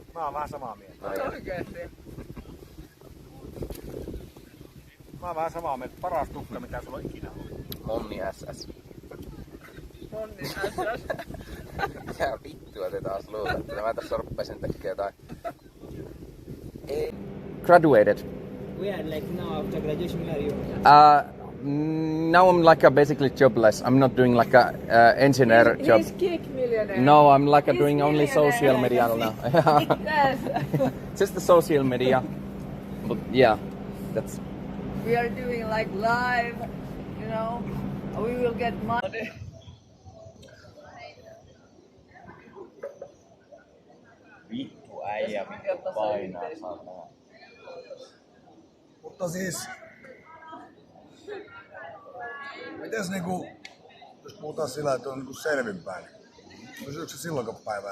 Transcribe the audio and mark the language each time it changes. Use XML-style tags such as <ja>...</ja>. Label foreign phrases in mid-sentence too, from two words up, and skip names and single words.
<fi>Mä oon vähän samaa mieltä. Oikeesti. Mä oon vähän samaa mieltä. Paras tukka, mitä sulla on ikinä ollut. Monni SS. Monni SS. Mitä vittua te taas luulette? Mä tässä rupesin tekemään jotain.</fi> <en>Graduated. Where, like now after graduation, where are you? Now I'm like a basically jobless. I'm not doing like a engineer job. He's kick millionaire. No, I'm like He's doing only millionaire. social media now. Yes. Just the social media. But yeah, that's. We are doing like live, you know. We will get money.</en> <fi>Vittu äijä painaa sanaa. Mutta siis... Mites niinku... Jos puhutaan sillä, että on niinku selvinpäin. Pysyykö se silloin päivää?</fi>